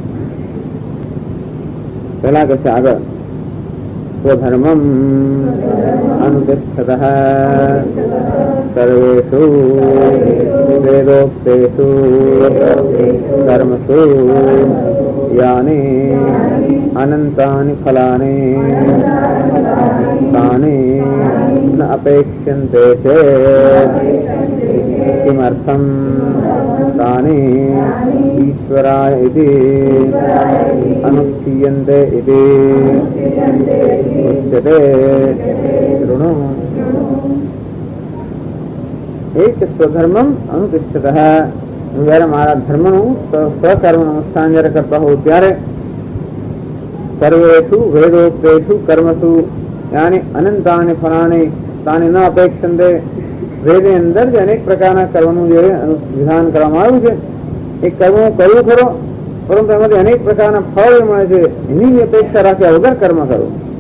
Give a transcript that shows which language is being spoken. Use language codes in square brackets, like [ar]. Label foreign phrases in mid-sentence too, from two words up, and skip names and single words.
[gu] પહેલા કહે છે આગળ, [sa] સ્વધર્મમ અનુતિષ્ઠતઃ સર્વેષુ વેદોક્તેષુ કર્મસુ यानि अनंतानि फलानि तानि न अपेक्ष्यन्ते चेत् किमर्थं तानि ईश्वराय इति अनुष्ठीयन्ते इति उच्यते। शृणु। एक स्वधर्मम अनुतिष्ठतः [gu] जયારે મારા ધર્મનું સ્વકર્મ અનુષ્ઠાન જયારે કરતા હોઉં ત્યારે [sa] સર્વેષુ વેદોક્તેષુ કર્મસુ યાની અનંતાની ફલાની તાની ન અપેક્ષંતે [gu] વેદની અંદર જે અનેક પ્રકારના કર્મનું જે વિધાન કરવામાં આવ્યું છે એ કર્મ કરવું ખરો, પરંતુ એમાંથી અનેક પ્રકારના ફળ મળે છે એની અપેક્ષા રાખ્યા વગર કર્મ કરવું.